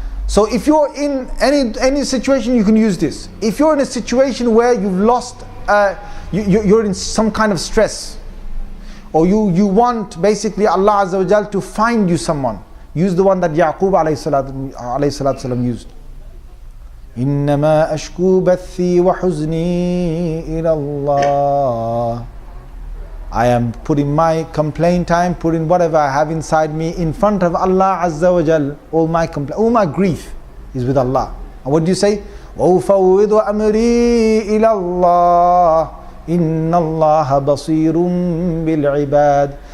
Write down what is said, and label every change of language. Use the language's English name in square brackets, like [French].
[English] So if you're in any situation, you can use this. If you're in a situation where you've lost, you're in some kind of stress, or you want basically Allah Azza wa Jal to find you someone, use the one that Yaqub alayhi salatu used. [Arabic] إنما أشكو بثي وحزني إلى الله. [English] I am putting my complaint time, putting whatever I have inside me in front of Allah Azza wa Jal. All my grief is with Allah. And what do you say? [Arabic] وَأُفَوِّضُ أَمْرِي إِلَى اللَّهِ إِنَّ اللَّهَ بَصِيرٌ بِالْعِبَادِ.